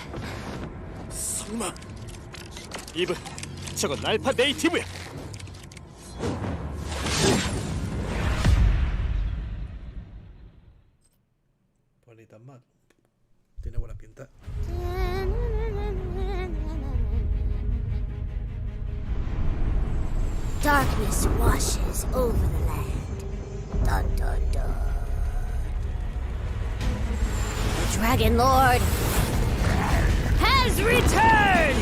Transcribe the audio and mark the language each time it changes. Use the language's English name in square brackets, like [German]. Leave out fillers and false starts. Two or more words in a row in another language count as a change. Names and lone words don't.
[Korean] 설마 이브, 저건 알파 네이티브야. [Spanish] Pues ni tan mal. Tiene buena pinta. [English] Darkness washes over the land. Dun dun dun. The Dragon Lord has returned!